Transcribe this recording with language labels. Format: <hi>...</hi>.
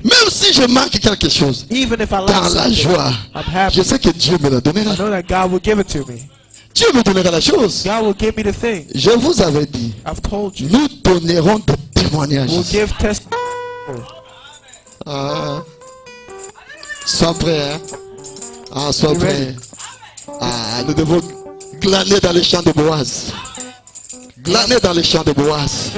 <fr>Même si je manque quelque chose,</fr> <en>Even if I lack</en> <fr>dans la</fr> <en>something,</en> <fr>joie,</fr> <en>I'm happy.</en> <fr>je sais que Dieu me le donnera.</fr> <en>I know that God will give it to me.</en> <fr>Dieu me donnera la chose.</fr> <en>God will give me the thing.</en> <fr>Je vous avais dit,</fr> <en>I've told you.</en> <fr>nous donnerons des témoignages.</fr> <en>We'll give testimony.</en> <fr>Ah. Sois prêt, hein? Ah, sois</fr> <en>You</en> <fr>prêt.</fr> <en>ready?</en> <fr>Ah, nous devons glaner dans les champs de Boaz. Glaner dans les champs de Boaz.</fr>